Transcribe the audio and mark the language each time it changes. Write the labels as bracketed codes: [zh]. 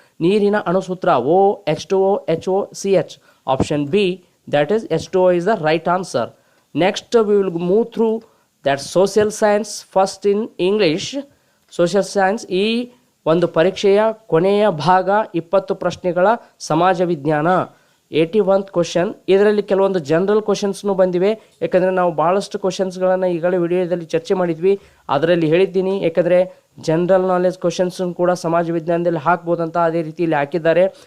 [kn] ನೀರಿನ ಅಣುಸೂತ್ರ OH2O, HOCH. [en] Option B, that is H2O is the right answer. Next we will move through that social science first in English. [kn] Social science ಈ ಒಂದು ಪರೀಕ್ಷೆಯ ಕೊನೆಯ ಭಾಗ 20 ಪ್ರಶ್ನೆಗಳ ಸಮಾಜ ವಿಜ್ಞಾನ. 81th question. ಇದರಲ್ಲಿ ಕೆಲವೊಂದು ಜನರಲ್ ಕ್ವಶನ್ಸ್ನು ಬಂದಿವೆ. ಯಾಕಂದರೆ ನಾವು ಭಾಳಷ್ಟು ಕ್ವಶನ್ಸ್ಗಳನ್ನು ಈಗಲೇ ವಿಡಿಯೋದಲ್ಲಿ ಚರ್ಚೆ ಮಾಡಿದ್ವಿ. ಅದರಲ್ಲಿ ಹೇಳಿದ್ದೀನಿ ಯಾಕಂದರೆ ಜನರಲ್ ನಾಲೆಜ್ ಕ್ವಶನ್ಸ್ ಕೂಡ ಸಮಾಜ ವಿಜ್ಞಾನದಲ್ಲಿ ಹಾಕ್ಬೋದಂತ. ಅದೇ ರೀತಿಯಲ್ಲಿ ಹಾಕಿದ್ದಾರೆ.